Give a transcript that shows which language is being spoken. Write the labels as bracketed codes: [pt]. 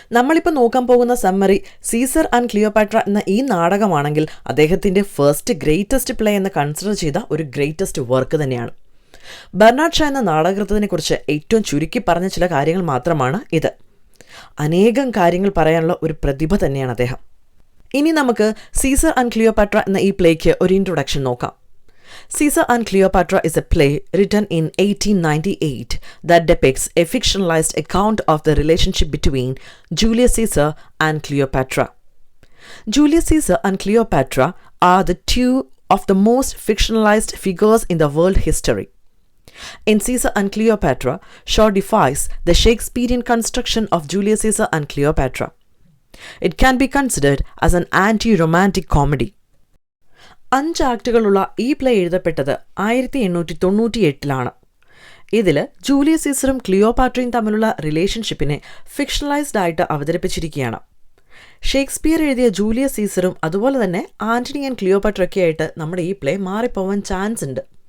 [ml] നമ്മളിപ്പോൾ നോക്കാൻ പോകുന്ന സമ്മറി സീസർ ആൻഡ് ക്ലിയോപാട്ര എന്ന ഈ നാടകമാണെങ്കിൽ അദ്ദേഹത്തിൻ്റെ ഫസ്റ്റ് ഗ്രേറ്റസ്റ്റ് പ്ലേ എന്ന് കൺസിഡർ ചെയ്ത ഒരു ഗ്രേറ്റസ്റ്റ് വർക്ക് തന്നെയാണ്. ബെർണാഡ് ഷാ എന്ന നാടകൃത്തിനെക്കുറിച്ച് ഏറ്റവും ചുരുക്കി പറഞ്ഞ ചില കാര്യങ്ങൾ മാത്രമാണ് ഇത്. അനേകം കാര്യങ്ങൾ പറയാനുള്ള ഒരു പ്രതിഭ തന്നെയാണ് അദ്ദേഹം. ഇനി നമുക്ക് സീസർ ആൻഡ് ക്ലിയോപാട്ര എന്ന ഈ പ്ലേക്ക് ഒരു ഇൻട്രൊഡക്ഷൻ നോക്കാം. [en] Caeser and Cleopatra is a play written in 1898 that depicts a fictionalized account of the relationship between Julius Caesar and Cleopatra. Julius Caesar and Cleopatra are the two of the most fictionalized figures in the world history. In Caesar and Cleopatra, Shaw defies the Shakespearean construction of Julius Caesar and Cleopatra. It can be considered as an anti-romantic comedy. [ml] 5 ആക്ടുകളുള്ള ഈ play എഴുതപ്പെട്ടത് 1898-ലാണ്. ഇതിൽ Julius സീസറും ക്ലിയോപാട്രയും തമ്മിലുള്ള റിലേഷൻഷിപ്പിനെ ഫിക്ഷണലൈസ്ഡ് ആയിട്ട് അവതരിപ്പിച്ചിരിക്കുകയാണ്. Shakespeare എഴുതിയ Julius സീസറും അതുപോലെ തന്നെ Antony and ക്ലിയോപാട്രയൊക്കെ ആയിട്ട് നമ്മുടെ ഈ പ്ലേ മാറിപ്പോവാൻ ചാൻസ് ഉണ്ട്.